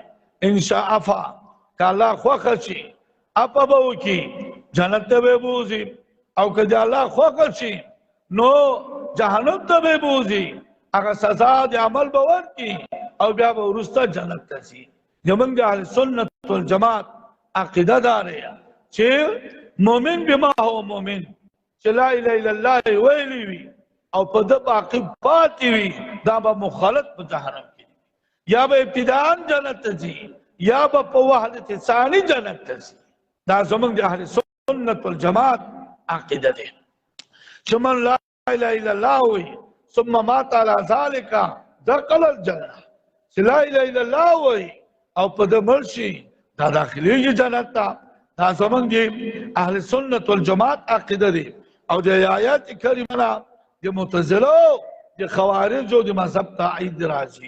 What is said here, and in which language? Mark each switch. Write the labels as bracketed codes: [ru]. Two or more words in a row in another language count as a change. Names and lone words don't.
[ps] انشاء عفا، که الله خوښه شي عفا به وکړي، جنت ته به بوځي، او که د الله خوښه شي نو جهنم ته به بوځي. هغه سزا د عمل به ورکړي او بیا به وروسته جنت ته ځي. زموږ د اهل سنت والجماعت عقیده دا دی چې [ar] مؤمن بما هو مؤمن، [ps] چې [ar] لا اله الا الله [ps] ویلی وي او په ده باقي پاتې وي، دا به مخلد په جهنم کې، یا به ابتداء جنت ته ځي یا به په وحدت ثانی جنت ته ځي. دا زموږ د اهل سنت والجماعت عقیده دی چې [ar] من لا اله الا الله [ps] وي [ar] ثم مات على ذلك دخل الجنه، [ps] چې [ar] لا اله الا الله [ps] وي او په ده مړ شي دا داخلېږي جنت ته. دا زموږ د اهل سنت والجماعت عقیده دی. او د آیات کریمه نه د معتزلو د خوارجو د مذهب تایید راځي.